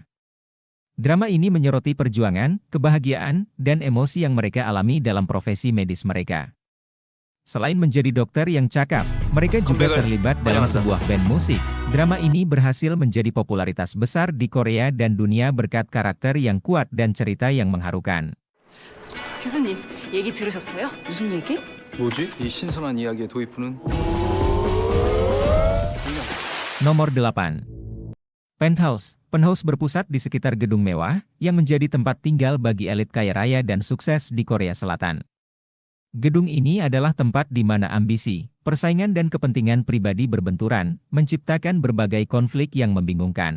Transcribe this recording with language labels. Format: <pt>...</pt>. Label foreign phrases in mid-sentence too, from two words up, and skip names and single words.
<id>Drama ini menyoroti perjuangan, kebahagiaan, dan emosi yang mereka alami dalam profesi medis mereka. Selain menjadi dokter yang cakap, mereka juga terlibat dalam sebuah band musik. Drama ini berhasil menjadi popularitas besar di Korea dan dunia berkat karakter yang kuat dan cerita yang mengharukan.</id> <ko>교수님, 얘기 들으셨어요? 무슨 얘기? 뭐지? 이 신선한 이야기의 도입부는?</ko> <id>Nomor 8. Penthouse. Penthouse berpusat di sekitar gedung mewah, yang menjadi tempat tinggal bagi elit kaya raya dan sukses di Korea Selatan. Gedung ini adalah tempat di mana ambisi, persaingan dan kepentingan pribadi berbenturan, menciptakan berbagai konflik yang membingungkan.</id>